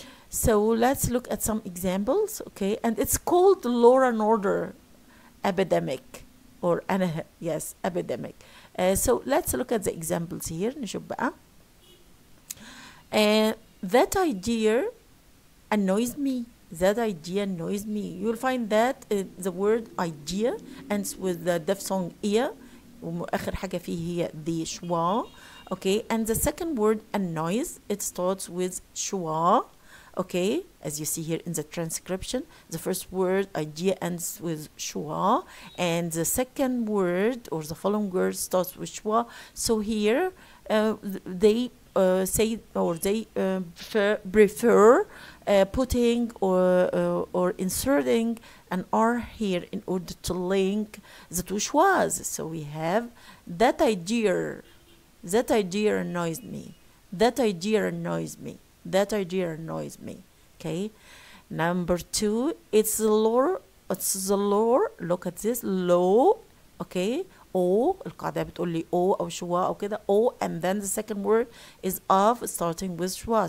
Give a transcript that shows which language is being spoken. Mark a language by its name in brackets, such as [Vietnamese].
[English] So let's look at some examples, okay? And it's called Laura Norder epidemic, or yes, epidemic. So let's look at the examples here. [Arabic] نشوف بقى. [English] That idea annoys me. That idea annoys me. You'll find that the word idea ends with the diphthong ear. [Arabic] وآخر حاجة فيه هي the schwa. [English] Okay, and the second word annoys, it starts with schwa. Okay, as you see here in the transcription, the first word idea ends with schwa, and the second word or the following word starts with schwa. So here they say, or they prefer putting or inserting an R here in order to link the two schwas. So we have that idea annoys me. That idea annoys me. That idea annoys me. Okay. Number two, it's the lore. Look at this. Low. Okay. O. [Arabic] القاعدة بتقول لي O أو شوا أو كده. [English] O, and then the second word is of, starting with schwa.